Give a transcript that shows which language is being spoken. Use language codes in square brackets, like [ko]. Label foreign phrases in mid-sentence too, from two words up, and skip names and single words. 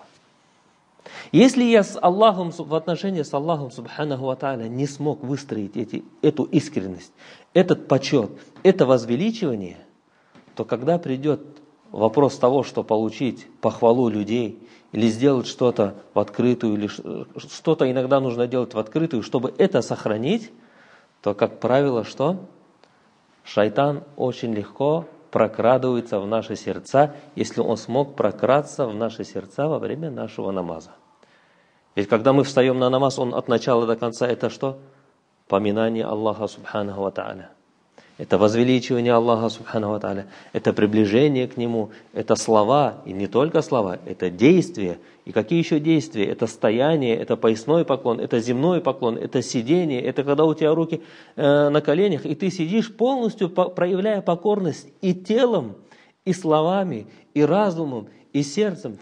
[ru] Если я в отношении с Аллахом [ar] سبحانه وتعالى [ru] не смог выстроить эту искренность, этот почет, это возвеличивание, то когда придет вопрос того, что получить похвалу людей, или сделать что-то в открытую, или что-то иногда нужно делать в открытую, чтобы это сохранить, то, как правило, что? Шайтан очень легко прокрадывается в наши сердца, если он смог прократься в наши сердца во время нашего намаза. Ведь когда мы встаем на намаз, он от начала до конца это что? Поминание Аллаха [ar] سبحانه وتعالى. [ru] Это возвеличивание Аллаха [ar] سبحانه وتعالى. [ru] Это приближение к Нему. Это слова. И не только слова. Это действия. И какие еще действия? Это стояние, это поясной поклон, это земной поклон, это сидение. Это когда у тебя руки на коленях, и ты сидишь полностью, проявляя покорность и телом, и словами, и разумом, и сердцем.